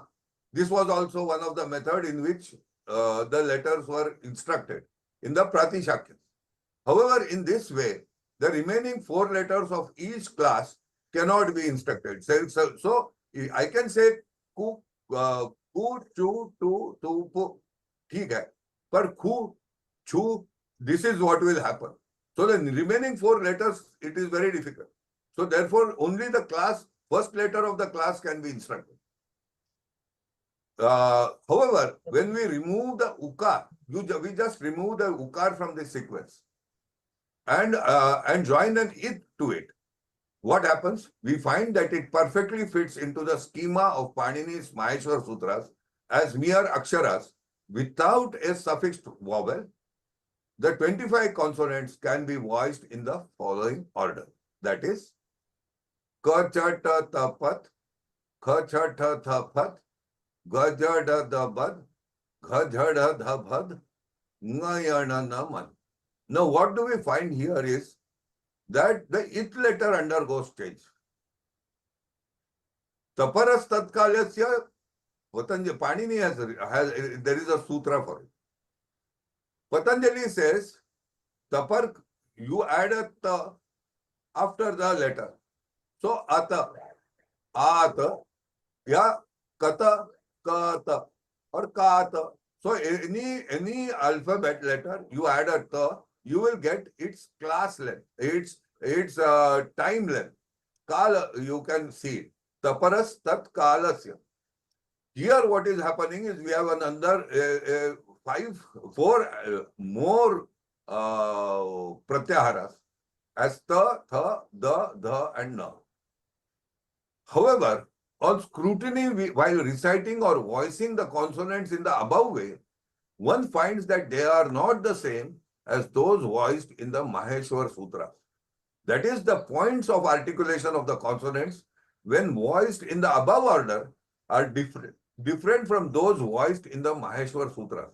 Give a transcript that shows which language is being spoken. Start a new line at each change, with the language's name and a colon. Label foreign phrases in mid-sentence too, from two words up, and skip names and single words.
English: This was also one of the methods in which the letters were instructed in the Pratishakyas. However, in this way, the remaining four letters of each class cannot be instructed. So I can say Ku, Chu, Tu, Pu.
Hindi: ठीक है, पर Khu, Chu,
English: this is what will happen. So the remaining four letters, it is very difficult. So therefore, only the class, first letter of the class can be instructed. however, when we remove the ukar, we just remove the ukar from the sequence and join an it to it. What happens? We find that it perfectly fits into the schema of Panini's Maheshwar Sutras as mere aksharas without a suffixed vowel. The 25 consonants can be voiced in the following order. That is,
Sanskrit: क च ट त पत् ख छ ठ थ पत् ग ज ड द बद् घ झ ढ ध बद् ङ ञ ण न मन्.
English: Now, what do we find here is that the it letter undergoes change.
Sanskrit: तपरः तत्कालस्य,
English: Patanjali, Panini has, there is a sutra for it. Patanjali says, tapar, you add a ta after the letter. So,
Sanskrit: अत अत, य कत कत, or kata.
English: So, any alphabet letter, you add a ta, you will get its class length, its time length. Kala, you can see it.
Sanskrit: तपरः तत् कालस्य.
English: Here what is happening is we have another four more pratyaharas as ta, tha, da, dha and na. However, on scrutiny, while reciting or voicing the consonants in the above way, one finds that they are not the same as those voiced in the Maheshwar Sutra. That is, the points of articulation of the consonants when voiced in the above order are different from those voiced in the Maheshwar Sutra.